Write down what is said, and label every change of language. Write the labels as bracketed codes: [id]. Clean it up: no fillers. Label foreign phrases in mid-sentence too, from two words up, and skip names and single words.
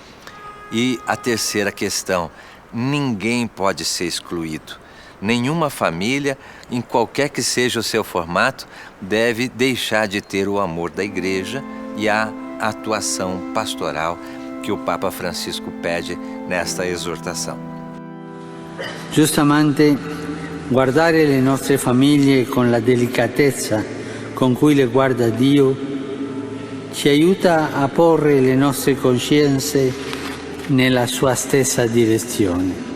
[pt] E a terceira questão, ninguém pode ser excluído. Nenhuma família, em qualquer que seja o seu formato, deve deixar de ter o amor da igreja e a atuação pastoral que o Papa Francisco pede nesta exortação. [it] Giustamente, guardare le nostre famiglie con la delicatezza con cui le guarda Dio ci aiuta a porre le nostre coscienze nella sua stessa direzione.